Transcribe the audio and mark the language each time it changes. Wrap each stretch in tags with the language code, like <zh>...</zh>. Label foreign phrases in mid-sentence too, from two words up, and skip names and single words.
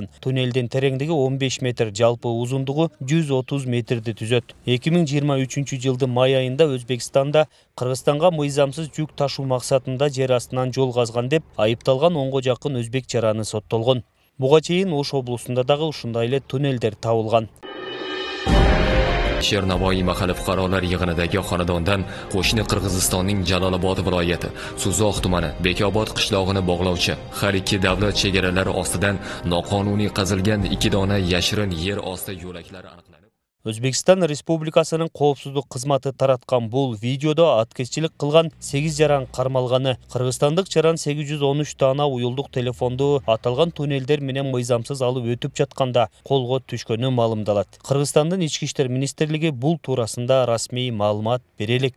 <ky>Туннелдин тереңдиги 15 метр, жалпы узундугу 130 метрди түзөт. 2023-жылдын май айында Өзбекстанда Кыргызстанга мыйзамсыз жүк ташуу максатында жер астынан жол казган деп айыпталган 10го жакын өзбек жараны соттолгон. Буга чейин Ош облусунда дагы ушундай эле туннелдер табылган.</ky> <uz>Chernovoy mahalla fuqarolar yig'inidagi xonadondan qo'shni Qirg'izistonning Jalolobod viloyati Suzoq tumani Bekobod qishlog'ini bog'lovchi har ikki davlat chegaralari ostidan noqonuniy qazilgan 2 dona yashirin yer osti yo'laklari aniqlanib,</uz> <ky>Өзбекстан Республикасынын коопсуздук кызматы тараткан бул видеодо аткезчилик кылган 8 жаран кармалганы, кыргызстандык жаран 813 дана уюлдук телефонду аталган туннелдер менен мыйзамсыз алып өтүп жатканда колго түшкөнү маалымдалат. Кыргызстандын ички иштер министрлиги бул туурасында расмий маалымат бере элек.</ky>